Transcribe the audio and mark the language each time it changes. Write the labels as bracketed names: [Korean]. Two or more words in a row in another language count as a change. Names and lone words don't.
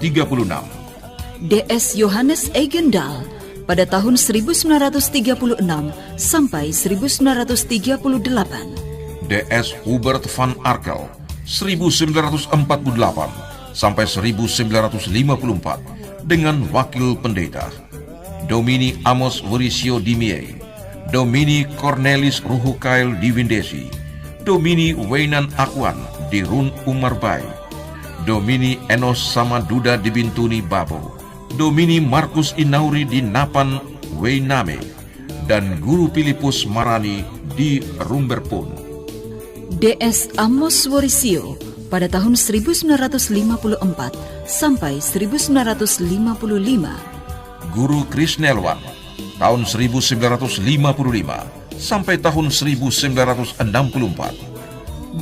[Indonesian] DS Johannes Eigendal pada tahun 1936 sampai 1938. DS Hubert van Arkel 1948 sampai 1954 dengan wakil pendeta. Domini Amos Vorisio Dimie, Domini Cornelis Ruhukail Diwindesi, Domini Weinan Akwan di Run Umarbai, Domini Enos Samaduda di Bintuni Babo, Domini Markus Inauri di Napan Weiname, dan Guru Filipus Marani di Rumberpun. DS Amos Worisio pada tahun 1954 sampai 1955. Guru Krisnelwan tahun 1955 sampai tahun 1964.